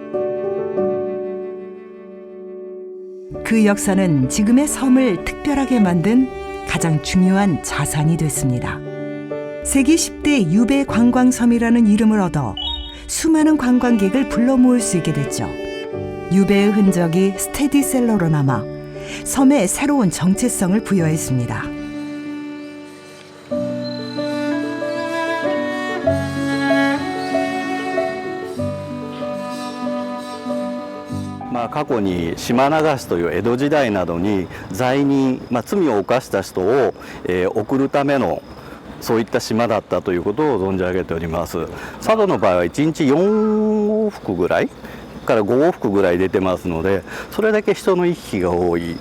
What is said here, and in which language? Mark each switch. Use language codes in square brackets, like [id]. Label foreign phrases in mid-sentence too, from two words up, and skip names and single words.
[ko] 그 역사는 지금의 섬을 특별하게 만든 가장 중요한 자산이 됐습니다. 세계 10대 유배 관광섬이라는 이름을 얻어 수많은 관광객을 불러 모을 수 있게 됐죠. 유배의 흔적이 스테디셀러로 남아 섬에 새로운 정체성을 부여했습니다. [ja] まあ、過去に島流しという江戸時代などに罪人、罪を犯した人を、送るためのそういった島だったということを存じ上げております。佐渡の場合は1日4往復ぐらいから5往復ぐらい出てますので、それだけ人の行き来が多い。